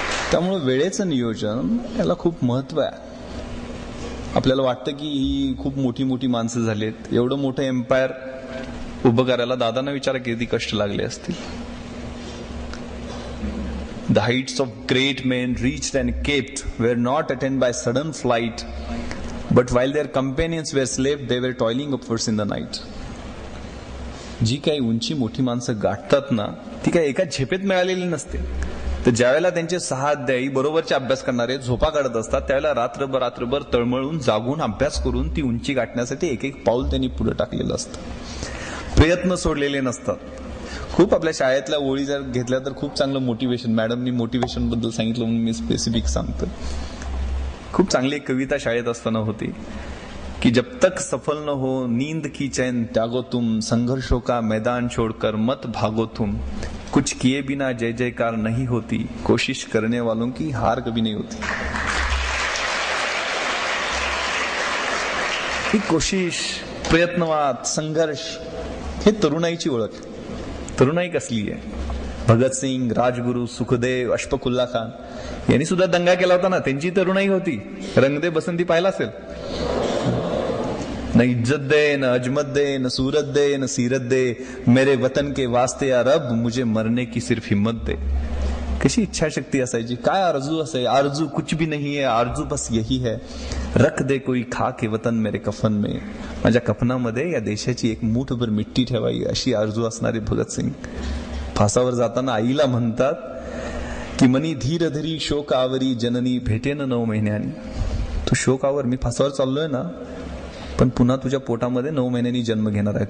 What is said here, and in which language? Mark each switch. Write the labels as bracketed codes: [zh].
[mr] त्यामुळे वेळेचं नियोजन याला खूप महत्व आहे. आपल्याला वाटतं की ही खूप मोठी मोठी माणसं झालीत, एवढं मोठं एम्पायर उभं करायला दादांना विचारा किती कष्ट लागले असतील. [en] The heights of great men reached and kept were not attained by sudden flight, but while their companions were slept, they were toiling upwards in the night. [mr] जी काही उंची मोठी माणसं गाठतात ना, ती काही एका झेपेत मिळालेली नसते. तर ज्यावेळेला त्यांचे 6 अध्यायी बरोबरचे अभ्यास करणारे झोपा काढत असतात, त्यावेळेला रात्रभर तळमळून जागून अभ्यास करून ती उंची गाठण्यासाठी एक पाऊल त्यांनी पुढे टाकलेलं असतं. प्रयत्न सोडलेले नसतात. खूप आपल्या शाळेतल्या ओळी जर घेतल्या तर खूप चांगलं मोटिवेशन, मॅडमनी मोटिवेशन बद्दल सांगितलं म्हणून मी स्पेसिफिक सांगतो. खूप चांगली एक कविता शाळेत असताना होती की [hi] जब तक सफल न हो नींद की चैन त्यागो तुम, संघर्षों का मैदान छोड़कर मत भागो तुम, कुछ किए बिना जय जयकार नहीं होती, कोशिश करने वालों की हार कभी नहीं होती. [mr] ही कोशिश, प्रयत्नवाद, संघर्ष हे तरुणाईची ओळख. तरुणाई कसली आहे? भगतसिंग, राजगुरू, सुखदेव, अशफाकुल्ला खान यांनी सुद्धा दंगा केला होता ना, त्यांची तरुणाई होती. रंग दे बसंती पाहिला असेल. [hi] न इज्जत दे, न अजमत दे, न सूरत दे, न सीरत दे, मेरे वतन के वास्ते या रब मुझे मरने की सिर्फ हिम्मत दे. [mr] कशी इच्छाशक्ती असायची, काय आरजू असायची. [hi] आरजू कुछ भी नहीं है, आरजू बस यही है, रख दे कोई खा के वतन मेरे कफन में. [mr] माझ्या कफनामध्ये या देशाची एक मूठभर मिट्टी ठेवावी अशी आरजू असणारे भगतसिंग फासावर जाताना आईला म्हणतात की मनी धीर धरी शोकावरी जननी भेटेन 9 महिन्यांनी. तू शोकावर, मी फासावर चाललोय ना, पण पुन्हा तुझ्या पोटामध्ये 9 महिन्यांनी जन्म घेणार आहे.